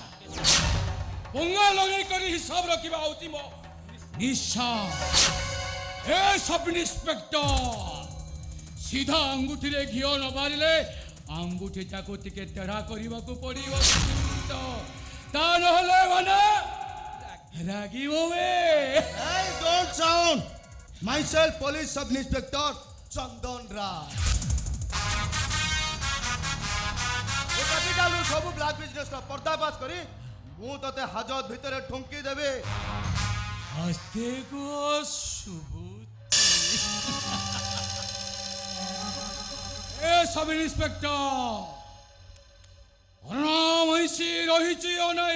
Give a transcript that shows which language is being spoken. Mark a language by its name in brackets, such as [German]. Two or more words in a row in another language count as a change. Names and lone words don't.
[Odia] ପଙ୍ଗା ଲଗେଇ କରି ହିସାବ ରଖିବା ହେଉଛି ମୋ ନିଶା। ଏ [English] sub inspector [Odia] ସିଧା ଆଙ୍ଗୁଠିରେ ଘିଅ ନ ମାରିଲେ ଆଙ୍ଗୁଠିଟାକୁ ଟିକେ ତେଢ଼ା କରିବାକୁ ପଡ଼ିବ। ତା ନହେଲେ ମାନେ ରାଗିବ ବେ। [English] Hey, don't sound. Myself, police sub inspector Chandan Raj. [Odia] ଏ କ୍ୟାପିଟାଲରୁ ସବୁ [English] black businessର [Odia] ପର୍ଦ୍ଦାଫାଶ କରି ମୁଁ ତତେ ହାଜତ ଭିତରେ ଠୁଙ୍କି ଦେବି। ଆସ୍ତେ କୁହ ଶୁଭୁଛି। ଏ [English] sub inspector [Odia] ମଇଁଷି ରହିଛି ଓ ନାହିଁ?